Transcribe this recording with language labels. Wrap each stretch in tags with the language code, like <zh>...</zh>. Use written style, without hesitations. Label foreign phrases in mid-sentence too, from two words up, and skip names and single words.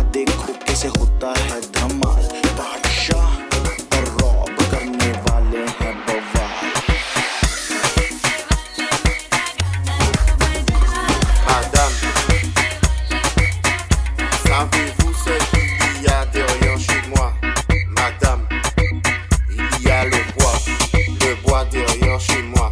<hi>देखो कैसे होता है धमाल बादशाह और रॉब करने वाले हैं बवाल</hi> <fr>Madame, savez-vous ce qu'il y a derrière chez moi? Madame, il y a le bois derrière chez moi.</fr>